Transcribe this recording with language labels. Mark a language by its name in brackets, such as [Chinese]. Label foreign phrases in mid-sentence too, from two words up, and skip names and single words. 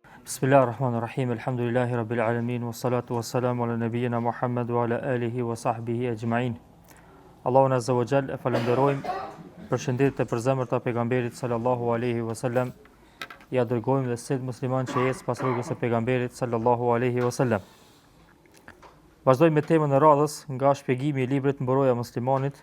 [Arabic] بسم الله الرحمن الرحيم. الحمد لله رب العالمين والصلاة والسلام على نبينا محمد وعلى آله وصحبه أجمعين. [Albanian] Allahun [Arabic] عز وجل [Albanian] e falenderojmë për shëndetjet e përzemërta të pejgamberit [Arabic] صلى الله عليه وسلم. [Albanian] Ja dërgojmë dhe sot musliman që ecë pas rrugës së pejgamberit [Arabic] صلى الله عليه وسلم. [Albanian] Vazhdojmë me temën e radhës nga shpjegimi i librit Mbrojtja e muslimanit.